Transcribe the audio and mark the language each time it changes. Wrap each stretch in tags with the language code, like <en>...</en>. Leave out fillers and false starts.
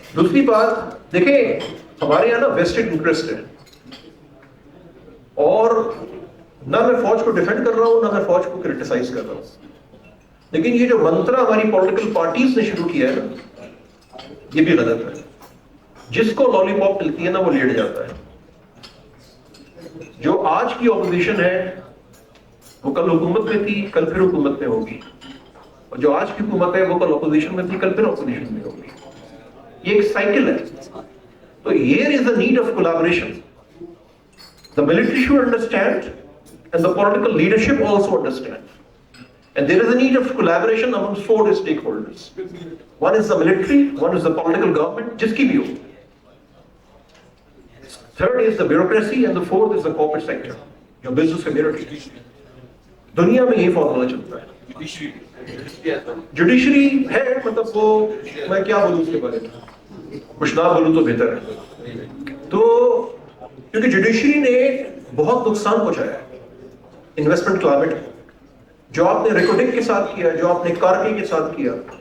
<ur>دوسری بات دیکھیں ہمارے یہاں نا ویسٹڈ انٹرسٹ ہے, اور نہ میں فوج کو ڈیفینڈ کر رہا ہوں نہ میں فوج کو کرٹیسائز کر رہا ہوں, لیکن یہ جو منترا ہماری پولیٹیکل پارٹیز نے شروع کیا ہے نا یہ بھی غلط ہے. جس کو لالی پاپ ملتی ہے نا وہ لیٹ جاتا ہے. جو آج کی اپوزیشن ہے وہ کل حکومت میں تھی, کل پھر حکومت میں ہوگی, اور جو آج کی حکومت ہے وہ کل اپوزیشن میں تھی, کل پھر اپوزیشن میں ہوگی. یہ ایک سائیکل ہے.</ur> <en>تو here is the need of collaboration. The military should understand and the political leadership also understand. And there is a need of collaboration amongst 4 stakeholders. One is the military, one is the political government,</en> <ur>jiski bhi ho.</ur> <en>Third is the bureaucracy and the fourth is the corporate sector, your business community.</en> <ur>دنیا میں یہ formula چلتا ہے. Judiciary ہے مطلب وہ میں کیا بولوں اس کے بارے میں, کچھ نہ بولوں تو بہتر ہے. تو کیونکہ جوڈیشری نے بہت نقصان پہنچایا ہے انویسٹمنٹ کلائمیٹ, جو آپ نے ریکارڈنگ کے ساتھ کیا, جو آپ نے کارگل کے ساتھ کیا,</ur>